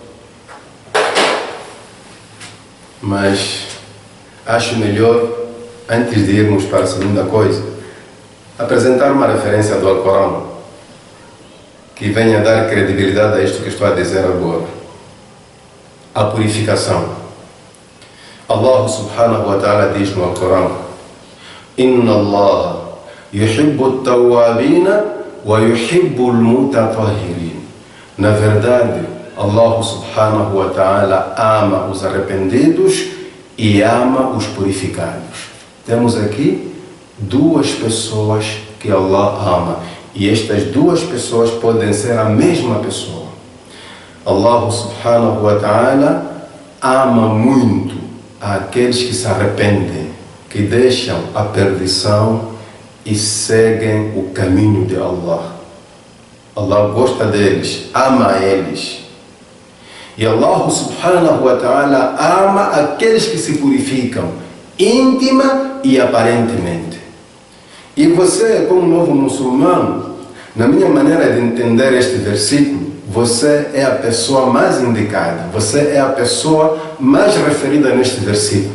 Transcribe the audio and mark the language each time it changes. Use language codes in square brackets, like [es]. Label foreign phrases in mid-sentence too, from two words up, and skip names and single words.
[pt] Mas acho melhor, antes de irmos para a segunda coisa, apresentar uma referência do Alcorão que venha dar credibilidade a isto que estou a dizer agora. A purificação. [ar] الله سبحانه وتعالى [pt] diz no Alcorão: [ar] إن الله يحب التوابين ويحب المتطهرين. [pt] Na verdade, [ar] الله سبحانه وتعالى [pt] ama os arrependidos e ama os purificados. Temos aqui duas pessoas que Allah ama. E estas duas pessoas podem ser a mesma pessoa. [ar] الله سبحانه وتعالى [pt] ama muito aqueles que se arrependem, que deixam a perdição e seguem o caminho de Allah. Allah gosta deles, ama eles. E [ar] الله سبحانه وتعالى [pt] ama aqueles que se purificam, íntima e aparentemente. E você, como novo muçulmano, na minha maneira de entender este versículo, você é a pessoa mais indicada, você é a pessoa mais referida neste versículo.